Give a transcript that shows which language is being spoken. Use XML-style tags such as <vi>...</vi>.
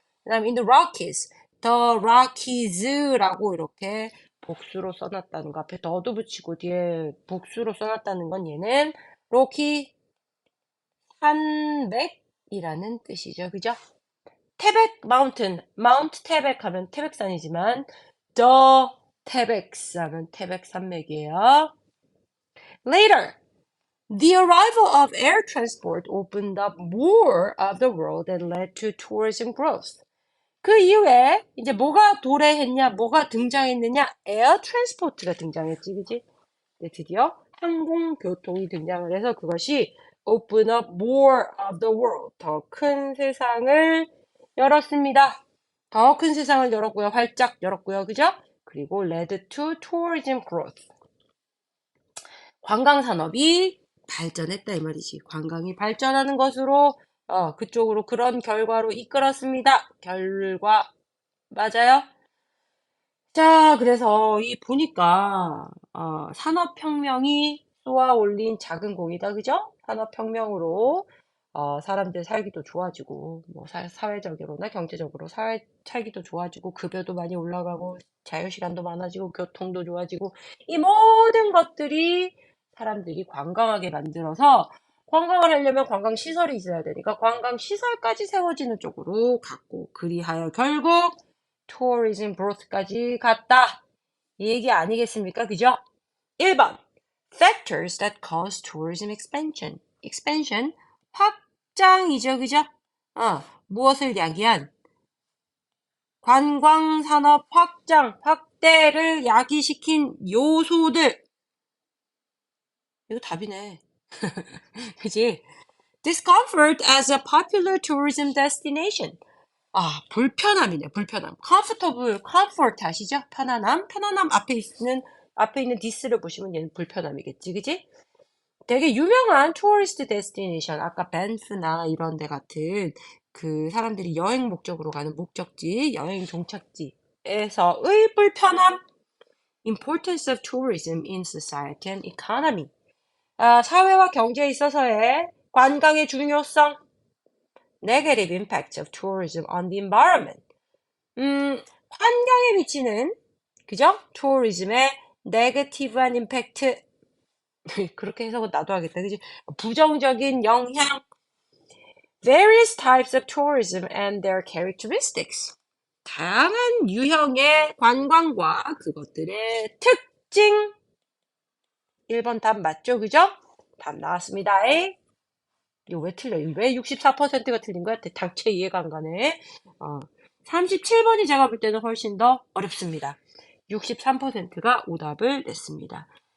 <ko>그다음에</ko> <en>in the Rockies, the Rockies</en> <ko>라고 이렇게 복수로 써놨다는 거 앞에 더도 붙이고 뒤에 복수로 써놨다는 건 얘는 로키 산맥이라는 뜻이죠. 그죠? 태백 마운틴, 마운트 태백 하면 태백산이지만 the 태백스 하면 태백산맥이에요.</ko> <en>Later, the arrival of air transport opened up more of the world and led to tourism growth.</en> <ko>그 이후에 이제 뭐가 도래했냐, 뭐가 등장했느냐? 에어 트랜스포트가 등장했지, 그지? 네, 드디어 항공교통이 등장을 해서 그것이</ko> <en>open up more of the world,</en> <ko>더 큰 세상을 열었습니다. 더 큰 세상을 열었고요. 활짝 열었고요. 그죠?</ko> <en>그리고 led to tourism growth.</en> <ko>관광산업이 발전했다 이 말이지. 관광이 발전하는 것으로 그쪽으로 그런 결과로 이끌었습니다. 결과 맞아요? 자, 그래서 이 보니까 산업혁명이 쏘아 올린 작은 공이다, 그죠? 산업혁명으로 사람들 살기도 좋아지고 뭐 사회적으로나 경제적으로 살기도 좋아지고 급여도 많이 올라가고 자유시간도 많아지고 교통도 좋아지고 이 모든 것들이 사람들이 관광하게 만들어서 관광을 하려면 관광시설이 있어야 되니까 관광시설까지 세워지는 쪽으로 갔고 그리하여 결국 tourism growth까지 갔다. 이 얘기 아니겠습니까? 그죠? 1번.</ko> <en>Factors that cause tourism expansion.</en> <ko>expansion. 확장이죠. 그죠? 무엇을 야기한? 관광산업 확장, 확대를 야기시킨 요소들. 이거 답이네. 그지?</ko> <en>Discomfort as a popular tourism destination.</en> <ko>불편함이네, 불편함. comfortable, comfort 아시죠? 편안함. 편안함 앞에 있는 this를 보시면 얘는 불편함이겠지, 그지? 되게 유명한 tourist destination, 아까 밴프나 이런 데 같은 그 사람들이 여행 목적으로 가는 목적지, 여행 종착지에서의 불편함.</ko> <en>Importance of tourism in society and economy.</en> <ko>사회와 경제에 있어서의 관광의 중요성.</ko> <en>Negative impact of tourism on the environment.</en> <ko>환경에 미치는, 그죠? tourism의 negative한 임팩트. 그렇게 해석은 나도 하겠다. 그지? 부정적인 영향.</ko> <en>Various types of tourism and their characteristics.</en> <ko>다양한 유형의 관광과 그것들의 특징. 1번 답 맞죠? 그죠? 답 나왔습니다. 이거 왜 틀려? 왜 64%가 틀린 거야? 당체 이해가 안 가네. 37번이 제가 볼 때는 훨씬 더 어렵습니다. 63%가 오답을 냈습니다.</ko>